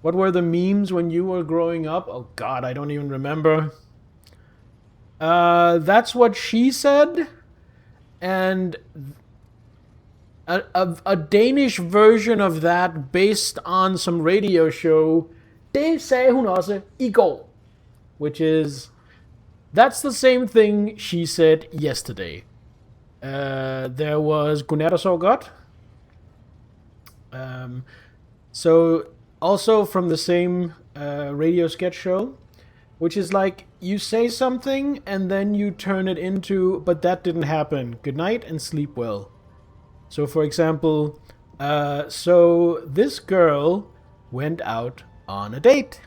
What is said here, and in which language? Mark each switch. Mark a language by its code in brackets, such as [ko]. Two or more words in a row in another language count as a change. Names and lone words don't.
[en] What were the memes when you were growing up? Oh god, I don't even remember. That's what she said. And a Danish version of that based on some radio show. [da] Det sagde hun også I går. [en] Which is, that's the same thing she said yesterday. There was [da] Godnat og sov godt. [en] So also from the same radio sketch show, which is like you say something and then you turn it into, but that didn't happen. Good night and sleep well. So for example, so this girl went out on a date.